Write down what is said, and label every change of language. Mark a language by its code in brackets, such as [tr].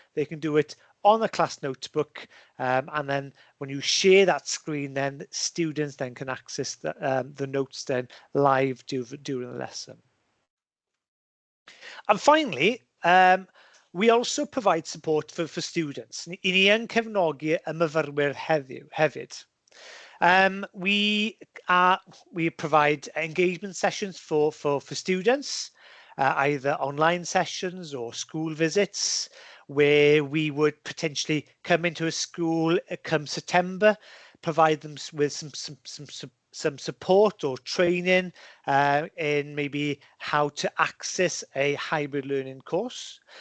[en] They can do it on the Class Notebook, and then when you share that screen, then students then can access the notes then live during the lesson. And finally, we also provide support for students. [cy] I ni yn cefnogi y myfyrwyr hefyd. [en] We provide engagement sessions for students, either online sessions or school visits, where we would potentially come into a school come September, provide them with some support or training in maybe how to access a hybrid learning course.